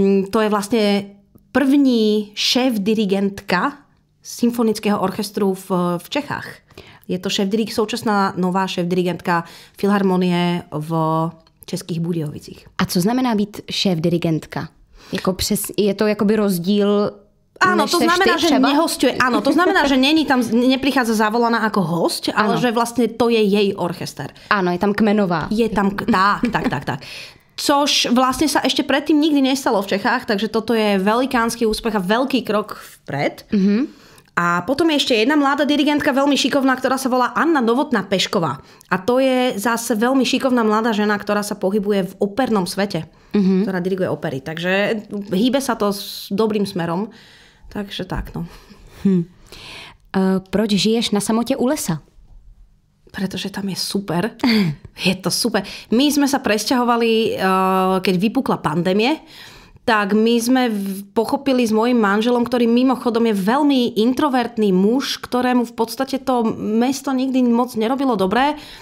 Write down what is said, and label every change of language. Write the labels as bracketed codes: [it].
[cs] To je vlastne první šéf-dirigentka symfonického orchestru v Čechách. Je to současná nová šéf-dirigentka Filharmonie v Českých Budějovicích. A co znamená být šéf-dirigentka? Je to jakoby rozdíl. [sk] Áno, to znamená, že nehosťuje. Áno, to znamená, že neprichádza zavolaná ako hosť, ale že vlastne to je jej orchester. Áno, je tam kmenová. Je tam, tak. Což vlastne sa ešte predtým nikdy nestalo v Čechách, takže toto je velikánsky úspech a veľký krok vpred. A potom je ešte jedna mladá dirigentka, veľmi šikovná, ktorá sa volá Anna Novotná Pešková. A to je zase veľmi šikovná mladá žena, ktorá sa pohybuje v opernom svete, ktorá diriguje opery. Takže hýbe sa to s dobrým smerom. Takže tak, no. [cs] Proč žiješ na samotě u lesa? [sk] Pretože tam je super. Je to super. My sme sa presťahovali, keď vypukla pandémie, tak my sme pochopili s mojím manželom, ktorý mimochodom je veľmi introvertný muž, ktorému v podstate to mesto nikdy moc nerobilo dobré.